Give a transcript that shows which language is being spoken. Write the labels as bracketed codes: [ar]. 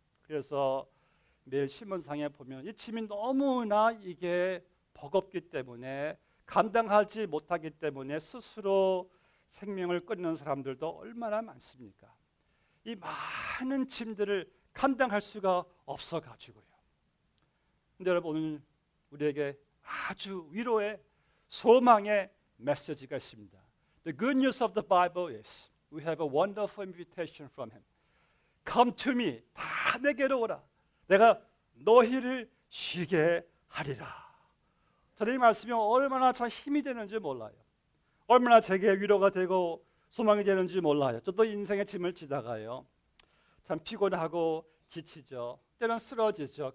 [ko] 그래서 매일 신문상에 보면 이 짐이 너무나 이게 버겁기 때문에 감당하지 못하기 때문에 스스로 생명을 끊는 사람들도 얼마나 많습니까? 이 많은 짐들을 감당할 수가 없어 가지고요. 근데 여러분, 오늘 우리에게 아주 위로의 소망의 메시지가 있습니다. [en] The good news of the Bible is we have a wonderful invitation from Him. Come to me, [ko] 다 내게로 오라. 내가 너희를 쉬게 하리라. 저는 이 말씀이 얼마나 참 힘이 되는지 몰라요. 얼마나 제게 위로가 되고 소망이 되는지 몰라요. 저도 인생의 짐을 지다가요, 참 피곤하고 지치죠. 때론 쓰러지죠.